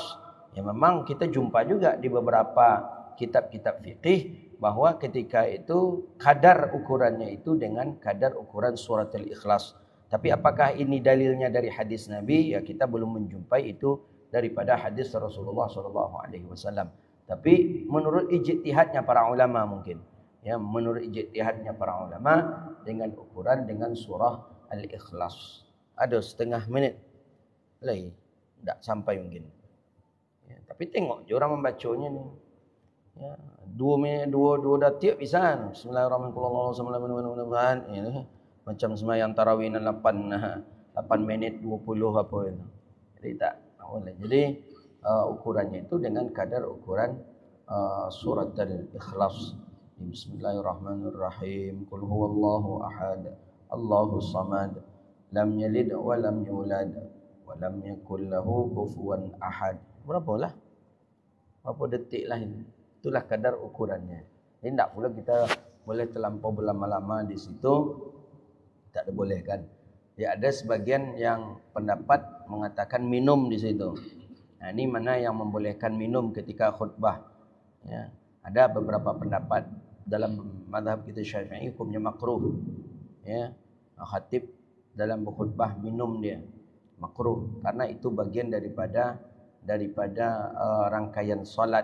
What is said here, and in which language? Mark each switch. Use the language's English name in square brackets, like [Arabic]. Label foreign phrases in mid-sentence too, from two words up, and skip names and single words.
[Malay] Ya memang kita jumpa juga di beberapa kitab-kitab fikih bahwa ketika itu kadar ukurannya itu dengan kadar ukuran suratul Ikhlas. Tapi apakah ini dalilnya dari hadis Nabi? Ya kita belum menjumpai itu daripada hadis Rasulullah SAW. Tapi menurut ijtihadnya para ulama mungkin. Ya menurut ijtihadnya para ulama dengan ukuran dengan surah Al-Ikhlas. Ada 1/2 minit lagi, tak sampai mungkin. Ya, tapi tengok je orang membacanya ni. Ya, 2 minit, 2 dah tiap bisa. Bismillahirrahmanirrahim. Ini macam sembahyang tarawih 8 menit 20 apa itu. Jadi tak boleh. Jadi ukurannya itu dengan kadar ukuran surat Al-Ikhlas. [Arabic] بسم الله الرحمن الرحيم. قل هو الله أحد. الله الصمد. لم يلد ولم يولد ولم يكن له كفوا أحد. [Malay] Berapa detik lah ini. Itulah kadar ukurannya. Ini tak pula kita boleh terlampau berlama-lama di situ. Tak dibolehkan. Ya ada sebagian yang pendapat mengatakan minum di situ. Nah, ini mana yang membolehkan minum ketika khutbah. Ya, ada beberapa pendapat dalam mazhab kita Syafi'i hukumnya makruh. Ya, khatib dalam berkhutbah minum dia makruh karena itu bagian daripada rangkaian solat.